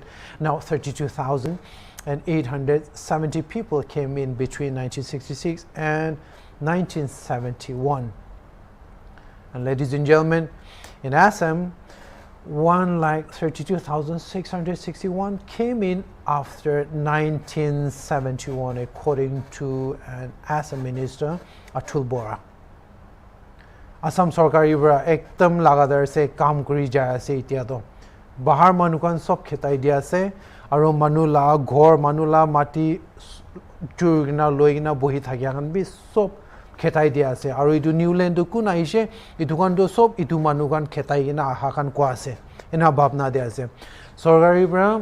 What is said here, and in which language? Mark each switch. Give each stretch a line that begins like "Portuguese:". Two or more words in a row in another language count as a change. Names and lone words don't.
English: Now 32,870 people came in between 1966 and 1971. And ladies and gentlemen, in Assam, 132,661 came in after 1971, according to an Assam minister, Atul Bora.
Naga Pidgin: Assam Sarkari bra ekdam lagadar se kaam kuri jai ase itia to bahar manukan sob khetai dia ase aro manula ghor manula mati churgina loigina bohi thakya kan bi sob khetai dia ase aro itu Niuland kun aise itu kan do sob itu manukan khetai gina aha kan ko ase ena bhabna dia ase sarkari bra